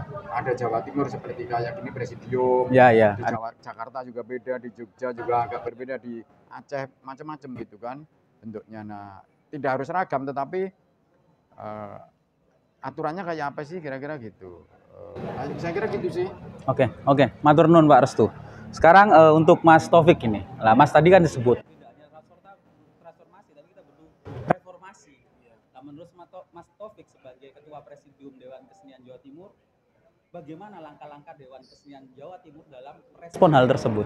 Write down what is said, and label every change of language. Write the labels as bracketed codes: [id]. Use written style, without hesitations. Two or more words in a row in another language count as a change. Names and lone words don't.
[id] Ada Jawa Timur seperti kayak gini presidium. Ya, ya. Di Jakarta juga beda, di Jogja juga agak berbeda, di Aceh macam-macam gitu kan bentuknya. Nah, tidak harus seragam, tetapi aturannya kayak apa sih kira-kira gitu. Saya kira gitu sih. Oke. [jv] Matur nuwun Pak Restu. [id] Sekarang untuk Mas Taufik ini. Lah Mas tadi kan disebut tidak hanya transformasi, tapi kita butuh reformasi. Nah, menurut Mas Taufik sebagai Ketua Presidium Dewan Kesenian Jawa Timur, bagaimana langkah-langkah Dewan Kesenian Jawa Timur dalam respon hal tersebut?